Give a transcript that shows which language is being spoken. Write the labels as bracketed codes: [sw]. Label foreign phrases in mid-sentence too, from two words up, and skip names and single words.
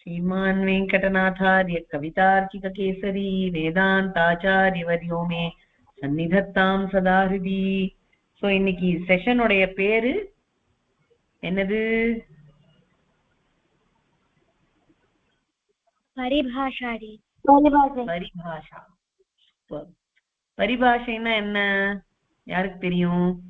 [sa] श्रीमान् वेङ्कटनाथार्य कवितार्किककेसरी वेदान्ताचार्यवर्यो मे सन्निधत्तां सदा हृदि. [ta] சோ இன்னைக்கு செஷனுடைய பேரு என்னது? பரிபாஷாடி. பரிபாஷா. பரிபாஷைன்னா என்ன யாருக்கு தெரியும்?